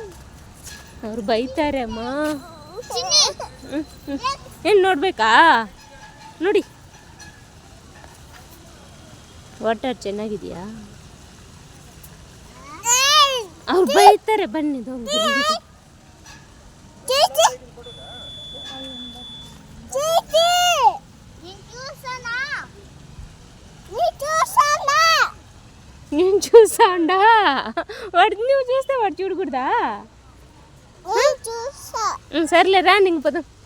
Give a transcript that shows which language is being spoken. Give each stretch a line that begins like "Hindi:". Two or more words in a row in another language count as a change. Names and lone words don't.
Kannada: ಅವ್ರು ಬೈತಾರೆ ಅಮ್ಮ. ಏನು ನೋಡ್ಬೇಕಾ? ನೋಡಿ ವಾಟರ್ ಚೆನ್ನಾಗಿದೆಯಾ? ಅವ್ರು ಬೈತಾರೆ, ಬನ್ನಿ
Telugu: నేను చూసాండా వాడు, నువ్వు చూస్తే వాడు చూడకూడదా? సర్లే రా ఇంక పోదాం.